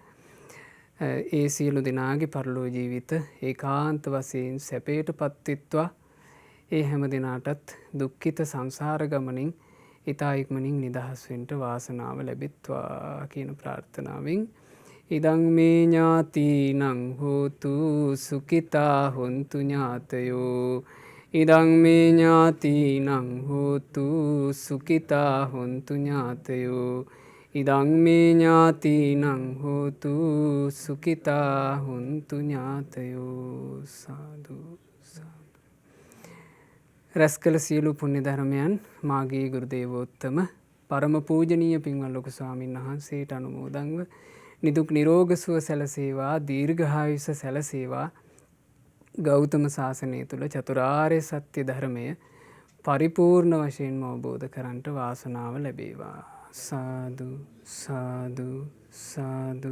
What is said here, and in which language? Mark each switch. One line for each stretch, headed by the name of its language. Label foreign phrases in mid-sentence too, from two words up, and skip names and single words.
Sinhala: ඒ සියලු දෙනාගේ පරලොව ජීවිත ඒකාන්ත වශයෙන් සැපයට පත්වෙත්වා ඒ හැම දෙනාටත් දුක්ඛිත සංසාර ගමනින් ඉතා ඉක්මනින් නිදහස් වෙන්න වාසනාව ලැබෙත්වා කියන ප්‍රාර්ථනාවෙන්
Pali: ඉදං මේ ඥාතිනං හෝතු සුඛිතා හොන්තු ඥාතයෝ ඉදං මේ ඥාතිනං හෝතු සුඛිතා හොන්තු ඥාතයෝ ඉදං මේ ඥාතිනං හෝතු සුඛිතා හොන්තු ඥාතයෝ
Sinhala: සාදු සාදු. රැස් කළ සියලු පුණ්‍ය ධර්මයන් මාගේ ගුරු දේවෝත්තම පරම පූජනීය පින්වත් ලොකු ස්වාමීන් වහන්සේට අනුමෝදන්ව නිදුක් නිරෝග සුව සැලසේවා දීර්ඝායුෂ සැලසේවා ගෞතම සාසනය තුළ චතුරාර්ය සත්‍ය ධර්මය පරිපූර්ණ වශයෙන්ම අවබෝධ කරන්නට වාසනාව ලැබේවා සාදු සාදු සාදු.